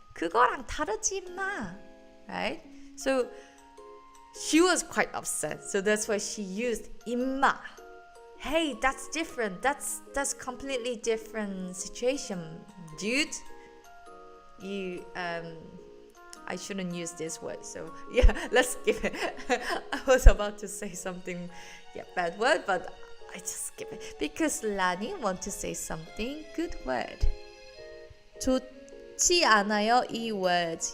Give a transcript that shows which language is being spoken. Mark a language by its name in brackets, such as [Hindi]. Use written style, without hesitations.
[Korean] 그거랑 다르지 마, [English] right? So she was quite upset. So that's why she used 임마. Hey, that's different. That's completely different situation, dude. You I shouldn't use this word. So yeah, let's skip it. I was about to say something, bad word, but I just skip it because Lani want to say something good word. [Korean] 좋지 않아요 이 words.